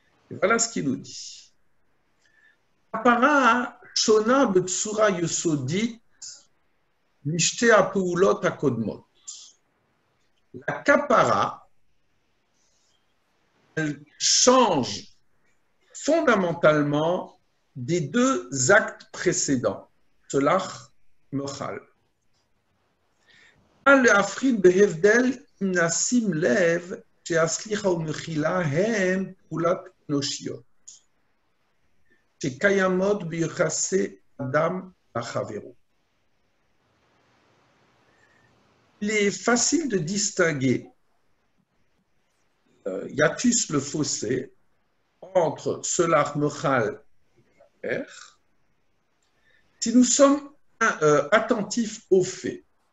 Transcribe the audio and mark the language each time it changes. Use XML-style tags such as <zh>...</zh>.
<fr>Et voilà ce qu'il nous dit.</fr> <he>Kapara shona b'tsura yesodit mishte ha'peulot hakodmot.</he> <fr>La kapara, elle change fondamentalement des deux actes précédents.</fr> <he>Selach Mochal. להפריד בהבדל אם נשים לב שהסליחה ומחילה הם פעולות אנושיות שקיימות ביחסי אדם לחברו.</he> <fr>Il est facile de distinguer hiatus le fossé entre Selach Mochal et Père si nous sommes attentifs aux faits.</fr>